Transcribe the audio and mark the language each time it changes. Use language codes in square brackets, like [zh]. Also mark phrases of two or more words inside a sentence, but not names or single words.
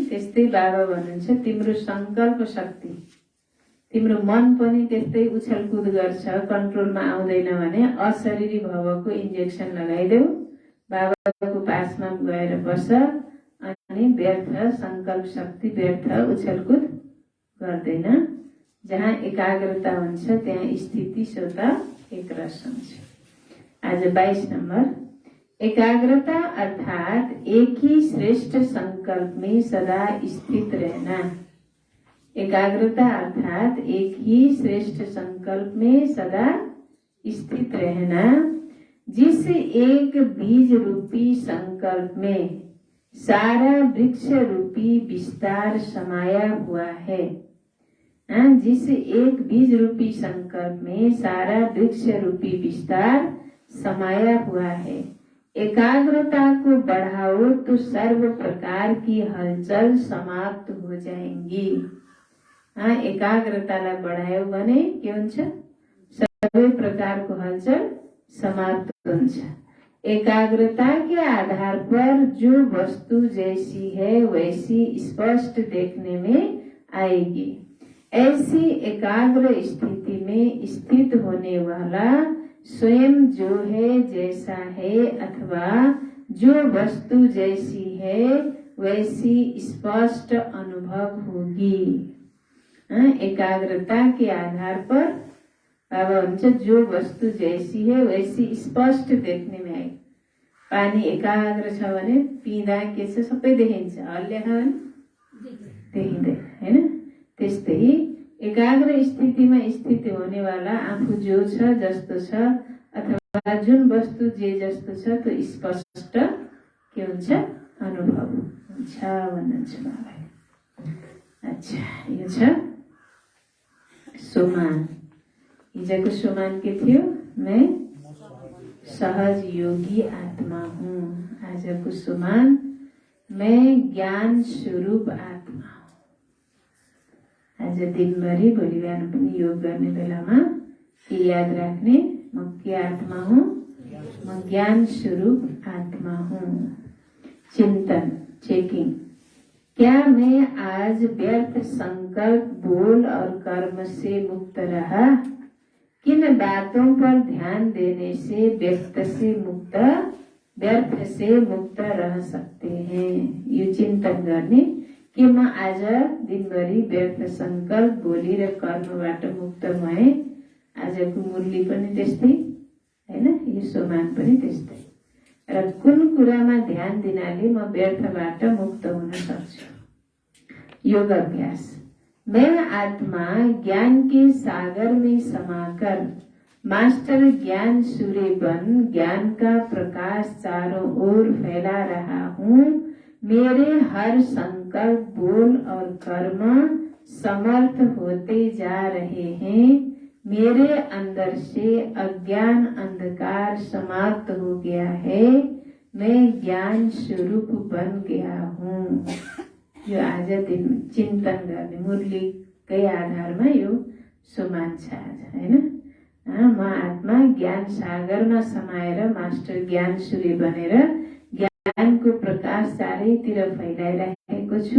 [ne] त्यस्तै बाबा भन्नुहुन्छ तिम्रो संकल्प शक्ति, तिम्रो मन पनि त्यस्तै उछलकुद गर्छ, कन्ट्रोलमा आउँदैन भने अशरीरी भवको इन्जेक्सन लगाइदेऊ, बाबाको पासमा गएर बस अनि व्यर्थ संकल्प शक्ति व्यर्थ उछलकुद गर्दैन। जहाँ एकाग्रता हुन्छ त्यहाँ स्थिति स्वत एक रस हुन्छ। [hi] आज 22 नंबर, एकाग्रता अर्थात एक ही श्रेष्ठ संकल्प में सदा स्थित रहना। एकाग्रता अर्थात एक ही श्रेष्ठ संकल्प में सदा स्थित रहना, जिस एक बीज रूपी संकल्प में सारा वृक्ष रूपी विस्तार समाया हुआ है। जिस एक बीज रूपी संकल्प में सारा वृक्ष रूपी विस्तार समाया हुआ है। एकाग्रता को बढ़ाओ तो सर्व प्रकार की हलचल समाप्त हो जाएंगी। [ne] एकाग्रतालाई बढायो भने के हुन्छ? सबै प्रकारको हलचल समाप्त हुन्छ। [hi] एकाग्रता के आधार पर जो वस्तु जैसी है वैसी स्पष्ट देखने में आएगी। ऐसी एकाग्र स्थिति में स्थित होने वाला स्वयं जो है जैसा है अथवा जो वस्तु जैसी है वैसी स्पष्ट अनुभव होगी। एकाग्रता के आधार पर बाबा भन्छ जो वस्तु जैसी है वैसी स्पष्ट देखने में आए। [ne] पानी एकाग्र छ भने पिँदा के छ? सबै देखिन्छ, हल्ल्या छ भने देखिँदैन। हैन? त्यस्तै एकाग्र स्थितिमा स्थित होनेवाला आफू जो छ जस्तो छ अथवा जुन वस्तु जे जस्तो छ त्यो स्पष्ट के हुन्छ? अनुभव हुन्छ भन्नुहुन्छ बाबा। अच्छा, यो छ सोमान। हिजोको सोमान के थियो? [hi] मैं सहज योगी आत्मा हूँ। [ne] आजको सोमान [hi] मैं ज्ञान स्वरूप आत्मा हूँ। [ne] आज दिनभरि भोलि बिहान पनि योग गर्ने बेलामा के याद राख्ने? म के आत्मा हूँ? म ज्ञान स्वरूप आत्मा हूँ। [hi] चिंतन, चेकिंग, क्या मैं आज व्यर्थ संकल्प, बोल और कर्म से मुक्त रहा? किन बातों पर ध्यान देने से व्यर्थ से मुक्त रह सकते हैं? [ne] यो चिंतन गर्ने कि म आज दिनभरि व्यर्थ संकल्प, बोली र कर्मबाट मुक्त भए। आजको मुरली पनि त्यस्तै हैन? यो सोमान पनि त्यस्तै। र कुन कुरामा ध्यान दिनाले म व्यर्थबाट मुक्त हुन सक्छु? योग अभ्यास। [hi] मैं आत्मा ज्ञान के सागर में समाकर मास्टर ज्ञान सूर्य बन ज्ञान का प्रकाश चारों ओर फैला रहा हूँ। मेरे हर संकल्प, बोल और कर्म समर्थ होते जा रहे हैं। मेरे अंदर से अज्ञान अंधकार समाप्त हो गया है। मैं ज्ञान स्वरूप बन गया हूँ। [ne] यो आज दिन चिन्तन गर्ने मुरलीकै आधारमा यो सोमान छ आज, हैन? म आत्मा ज्ञान सागरमा समाएर मास्टर ज्ञान सूर्य बनेर ज्ञानको प्रकाश चारैतिर फैलाइरहेको छु।